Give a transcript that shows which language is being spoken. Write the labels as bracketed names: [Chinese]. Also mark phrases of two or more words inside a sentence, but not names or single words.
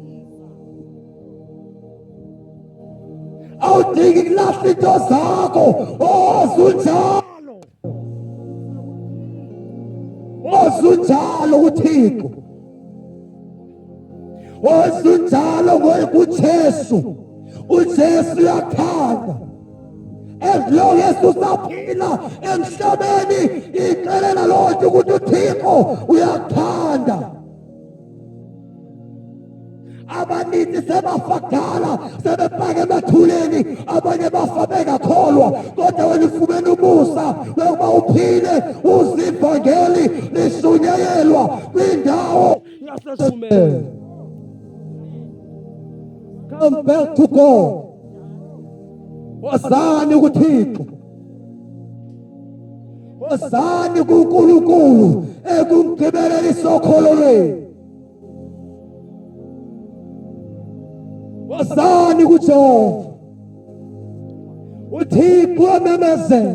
[Xhosa] Awudingi kulahla into zakho, ozunjalo. Ozunjalo uThixo, ozunjalo kuJesu. uJesu uyathanda. [English] As long as [Xhosa] usaphila emhlabeni, ixelela loo nto ukuthi uThixo uyakuthanda. Abaninzi sebafakala, sebefake emathuleni, abanye bafa bengakholwa, kodwa wena ufumene umusa wokuba uphile, uzivangeli lishunyayelwa kwindawo yaseshumeni. [English] Come back to God. [Xhosa] Wozani kuThixo, wozani kuNkulunkulu ekumgqibeleni isokholo lwenu. Wozani kuJehova, uThixo amemezela.